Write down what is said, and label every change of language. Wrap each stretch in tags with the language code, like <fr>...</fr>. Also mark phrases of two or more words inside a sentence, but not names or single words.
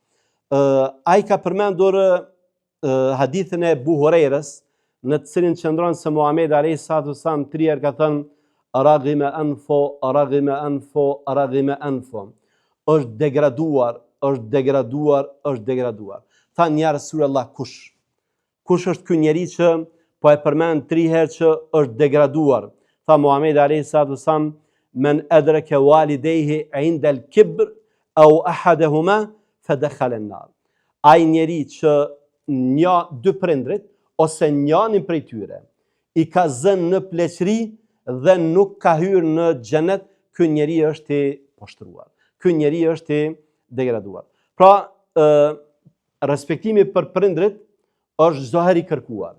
<sq>Ai ka përmendur hadithin e Abu Hurairës, në të cilin qëndron se Muhamedi</sq> <ar>عليه الصلاة والسلام</ar> <sq>3 herë ka thënë</sq> <ar>رغم أنفه رغم أنفه رغم أنفه.</ar> <sq>Është degraduar, është degraduar, është degraduar. Tha</sq> <ar>يا رسول الله,</ar> <sq>kush? Kush është ky njeri që po e përmend 3 herë që është degraduar?</sq> <ar>Tha Muhamedi عليه الصلاة والسلام، من أدرك والديه عند الكبر أو أحدهما فدخل النار.</ar> <sq>Ai njeri që dy prindrit ose njënin prej tyre i ka zënë në pleqëri dhe nuk ka hyrë në xhenet, ky njeri është i poshtruar. Ky njeri është i degraduar. Pra, respektimi për prindrit është çdo herë i kërkuar.</sq>